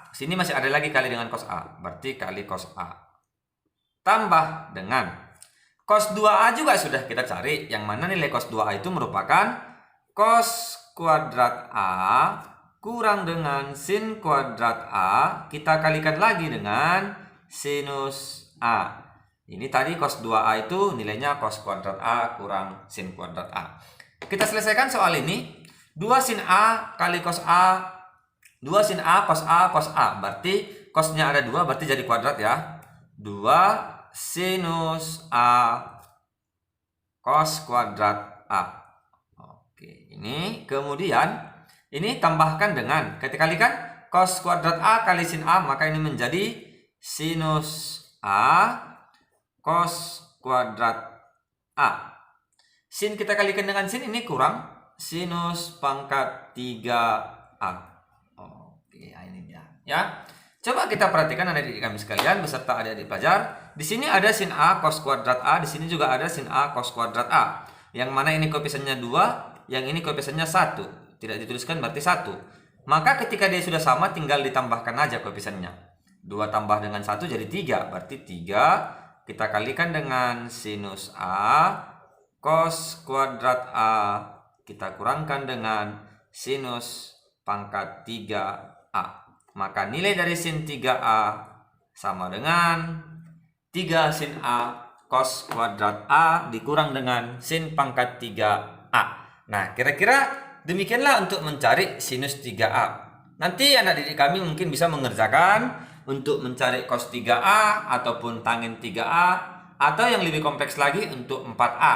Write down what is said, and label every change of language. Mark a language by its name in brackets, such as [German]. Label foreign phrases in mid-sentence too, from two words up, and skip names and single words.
[Indonesian] Sini masih ada lagi kali dengan cos A, berarti kali cos A. Tambah dengan cos 2A juga sudah kita cari, yang mana nilai cos 2A itu merupakan cos kuadrat A kurang dengan sin kuadrat A, kita kalikan lagi dengan sinus A. Ini tadi cos 2A itu nilainya cos kuadrat A kurang sin kuadrat A. Kita selesaikan soal ini. 2 sin A kali cos A, 2 sin A cos A cos A. Berarti cosnya ada 2, berarti jadi kuadrat ya. 2 sinus A cos kuadrat A. Oke, ini kemudian ini tambahkan dengan kita kalikan cos kuadrat A kali sin A, maka ini menjadi sinus A cos kuadrat A. Sin kita kalikan dengan sin, ini kurang sinus pangkat 3A. Oke, ini dia ya. Coba kita perhatikan adik-adik kami sekalian beserta adik-adik pelajar. Di sini ada sin A cos kuadrat A, di sini juga ada sin A cos kuadrat A. Yang mana ini koefisiennya 2, yang ini koefisiennya 1. Tidak dituliskan berarti 1. Maka ketika dia sudah sama tinggal ditambahkan aja koefisiennya. 2 tambah dengan 1 jadi 3. Berarti 3 kita kalikan dengan sinus A cos kuadrat A, kita kurangkan dengan sinus pangkat 3A. Maka nilai dari sin 3A sama dengan 3 sin A cos kuadrat A dikurang dengan sin pangkat 3A. Nah, kira-kira demikianlah untuk mencari sinus 3A. Nanti anak didik kami mungkin bisa mengerjakan untuk mencari cos 3A ataupun tangent 3A, atau yang lebih kompleks lagi untuk 4A.